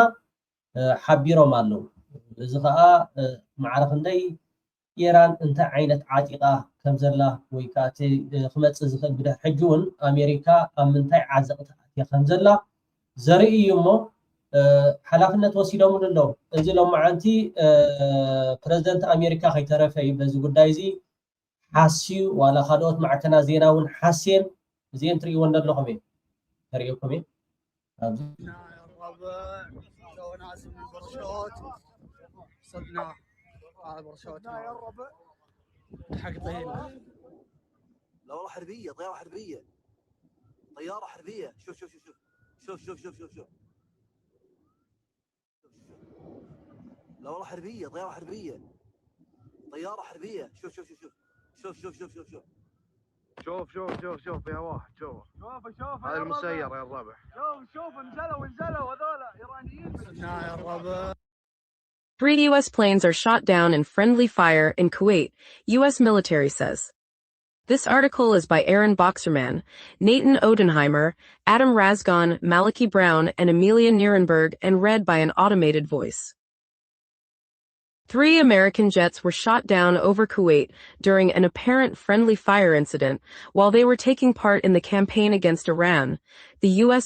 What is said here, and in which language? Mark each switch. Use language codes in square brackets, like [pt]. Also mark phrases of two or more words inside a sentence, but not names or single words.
[ti] ሓቢሮም ኣለዉ። እዚ ከዓ ማዕረ ክንደይ ኢራን እንታይ ዓይነት ዓጢቓ ከም ዘላ ወይ ከዓ ክመፅእ ዝኽእል ብድሕሪ ሕጂ እውን ኣሜሪካ ኣብ ምንታይ ዓዘቕቲ ኣትያ ከም ዘላ ዘርኢ እዩ እሞ ሓላፍነት ወሲዶምን ኣለዉ። እዚ ሎማዓንቲ ፕረዚደንት ኣሜሪካ ከይተረፈ እዩ በዚ ጉዳይ እዚ ሓስዩ ዋላ ካልኦት ማዕከና ዜና እውን ሓስየን እዚአን ትሪእዎን ዘለኹም እየ ተሪእኩም እየ [ar] الربع شو نازل من برشوت صدنا على برشوت يا الربع حق طينا لا والله حربيه طياره حربيه طياره حربيه شوف شوف شوف شوف شوف شوف شوف شوف لا والله حربيه طياره حربيه طياره حربيه شوف شوف شوف شوف شوف شوف شوف شوف شوف شوف شوف شوف يا واحد شوف هذا المسير يا الربع شوف نزلوا هذول ايرانيين يا الربع [en] 3 U.S. planes are shot down in friendly fire in Kuwait, U.S. military says. This article is by Aaron Boxerman, Nathan Odenheimer, Adam Razgon, Maliki Brown, and Amelia Nierenberg, and read by an automated voice. 3 American jets were shot down over Kuwait during an apparent friendly fire incident while they were taking part in the campaign against Iran, the U.S.